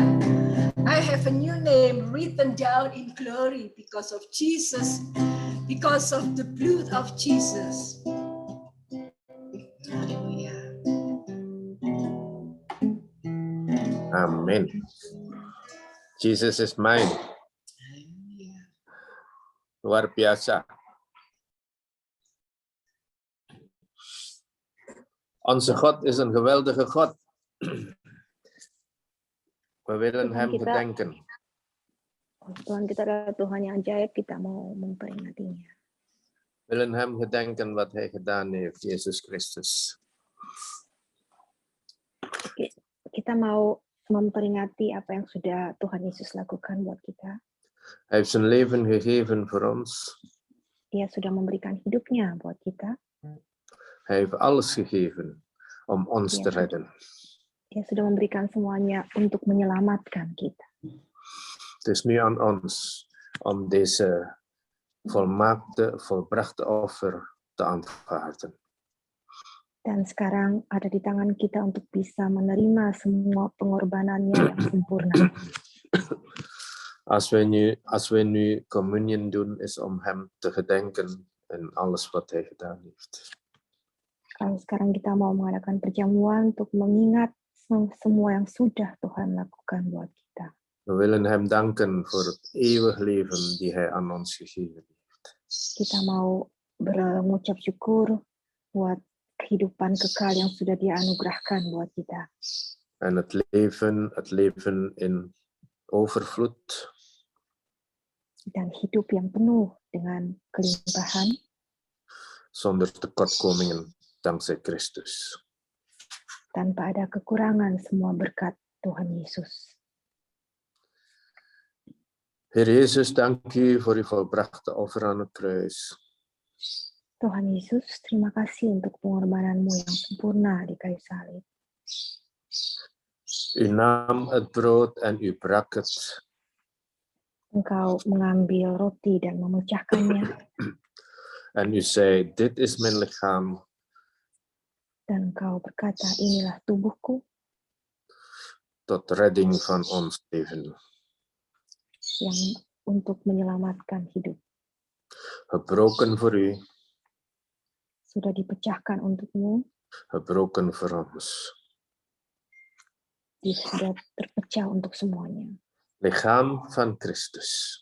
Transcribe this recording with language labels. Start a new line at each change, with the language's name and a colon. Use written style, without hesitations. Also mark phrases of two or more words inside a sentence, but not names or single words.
English: I have a new name written down in glory because of Jesus, because of the blood of Jesus. Hallelujah.
Indonesian: Amin.
English: Jesus is mine. Hallelujah.
Indonesian: Luar biasa.
Dutch: Onze God is een geweldige God. We willen hem gedenken.
Indonesian: Tuhan kita adalah Tuhan yang ajaib, kita mau memperingatinya.
Dutch: We willen hem gedenken wat hij gedaan heeft, Jezus Christus.
Indonesian: Kita mau memperingati apa yang sudah Tuhan Yesus lakukan buat kita.
Dutch: Hij heeft zijn leven gegeven voor ons.
Indonesian: Dia sudah memberikan hidupnya buat kita.
Dutch: Hij heeft alles gegeven om ons
Indonesian: Ja,
Dutch: te
Indonesian: sudah.
Dutch: redden.
Indonesian: Dia sudah memberikan semuanya untuk menyelamatkan kita.
Dutch: Het is nu aan ons om deze volmaakte, volbrachte offer te aanvaarden.
Indonesian: Dan sekarang ada di tangan kita untuk bisa menerima semua pengorbanannya yang sempurna.
Dutch: Als we nu communion doen, is om hem te gedenken en alles wat hij gedaan heeft.
Indonesian: Kalau sekarang kita mau mengadakan perjamuan untuk mengingat semua yang sudah Tuhan lakukan buat kita.
Dutch: We willen hem danken voor het eeuwig leven die hij aan ons gegeven heeft.
Indonesian: Kita mau mengucap syukur buat kehidupan kekal yang sudah Dia anugerahkan buat kita.
Dutch: En het leven in overvloed.
Indonesian: Dan hidup yang penuh dengan kelimpahan.
Dutch: Zonder tekortkomingen, dankzij Christus.
Indonesian: Tanpa ada kekurangan, semua berkat Tuhan Yesus.
Dutch: Heer Jezus, dank u voor uw volbrachte offer aan het kruis.
Indonesian: Tuhan Yesus, terima kasih untuk pengorbananmu yang sempurna di kayu salib.
Dutch: U nam het brood en u brak het.
Indonesian: Engkau mengambil roti dan memecahkannya.
Dutch: En u zei, dit is mijn lichaam.
Indonesian: Dan engkau berkata, inilah tubuhku.
Dutch: Tot redding van ons leven.
Indonesian: Yang untuk menyelamatkan hidup.
Dutch: Gebroken voor u.
Indonesian: Sudah dipecahkan untukmu.
Dutch: Gebroken voor ons.
Indonesian: Dia sudah terpecah untuk semuanya.
Dutch: Lichaam van Christus.